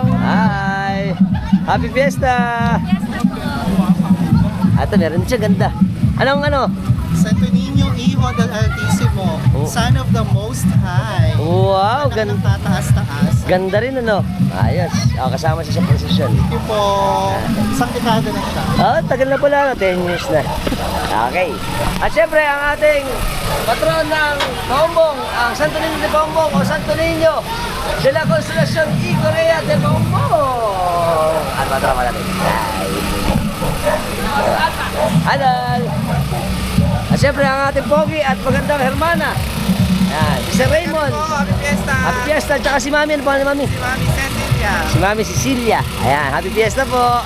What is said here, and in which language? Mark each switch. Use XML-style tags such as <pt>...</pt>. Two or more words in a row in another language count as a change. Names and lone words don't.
<tl>Hi!</tl> <en>Happy Fiesta!</en> <tl>Ito, meron siya ganda. Anong ano?</tl> <en>Santo Niño,</en> <es>Hijo del Altísimo,</es> <en>Son of the Most High.</en> <tl>Wow, Ganda ng tataas-taas. Ganda rin ano. Ayos. Kasama siya sa procession.</tl> <en>Thank you</en> <tl>po. Isang dekada na siya. Tagal na pala, 10 years na. Okay. At syempre, ang ating patron ng Paumbong, ang Santo Niño de Paumbong o Santo Niño de la Consolación y Correa de Paumbong. Ano ba drama natin? Halal! At syempre, ang ating pogi at magandang hermana. Yan, si Sir Raymond.</tl> <en>Happy Fiesta! Happy Fiesta,</en> <tl>at saka si Mami. Ano pa Mami? Si Mami Cecilia. Si Mami Cecilia. Ayan,</tl> <en>Happy Fiesta</en> <tl>po.</tl>